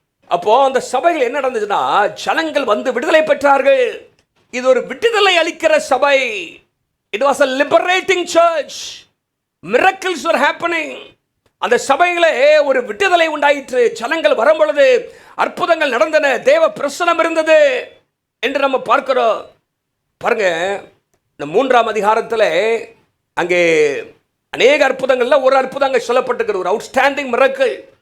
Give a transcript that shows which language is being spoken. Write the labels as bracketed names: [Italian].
[Tamil] அப்போ அந்த சபைகள் என்ன நடந்துச்சுன்னா, ஜனங்கள் வந்து விடுதலை பெற்றார்கள். இது ஒரு விடுதலை அளிக்கிற சபை. [English] It was a liberating church. Miracles were happening. [Tamil] அந்த சபையிலே ஒரு விடுதலை உண்டாயிற்று. ஜனங்கள் வரும் பொழுது அற்புதங்கள் நடந்தன, தேவ பிரசனம் இருந்தது என்று நம்ம பார்க்கிறோம். பாருங்க, இந்த 3ஆம் அதிகாரத்தில் அங்கே அநேக அற்புதங்கள்ல ஒரு அற்புதம் அங்கே சொல்லப்பட்டிருக்கிறது, ஒரு அவுட்ஸ்டாண்டிங் மிரக்கிள்.